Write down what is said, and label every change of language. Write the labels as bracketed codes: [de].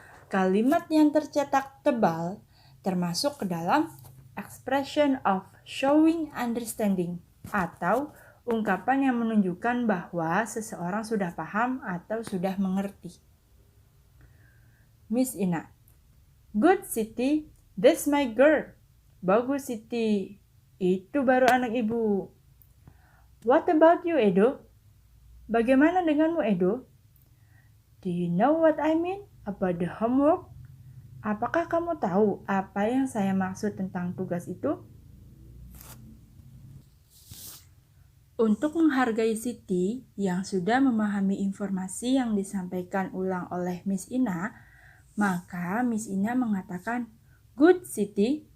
[id] Kalimat yang tercetak tebal termasuk ke dalam [en] expression of showing understanding [id] atau ungkapan yang menunjukkan bahwa seseorang sudah paham atau sudah mengerti. [en] Miss Ina: Good, Siti, that's my girl. [id] Bagus, Siti, itu baru anak ibu. [en] What about you, Edo? [id] Bagaimana denganmu, Edo? [en] Do you know what I mean about the homework? [id] Apakah kamu tahu apa yang saya maksud tentang tugas itu? Untuk menghargai Siti yang sudah memahami informasi yang disampaikan ulang oleh Miss Ina, maka Miss Ina mengatakan, [en] Good, Siti.